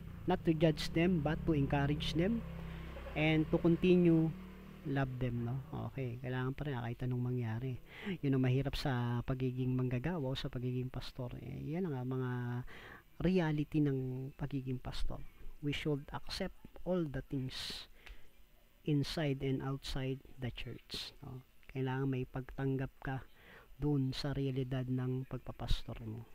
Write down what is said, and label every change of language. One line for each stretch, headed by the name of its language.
English: Not to judge them, but to encourage them and to continue love them, no?
Filipino: Okay, kailangan pa rin kahit anong mangyari. Yun ang mahirap sa pagiging manggagawa o sa pagiging pastor. Yan ang mga reality ng pagiging pastor.
English: We should accept all the things inside and outside the church, no?
Filipino: Kailangan may pagtanggap ka dun sa realidad ng pagpapastor mo.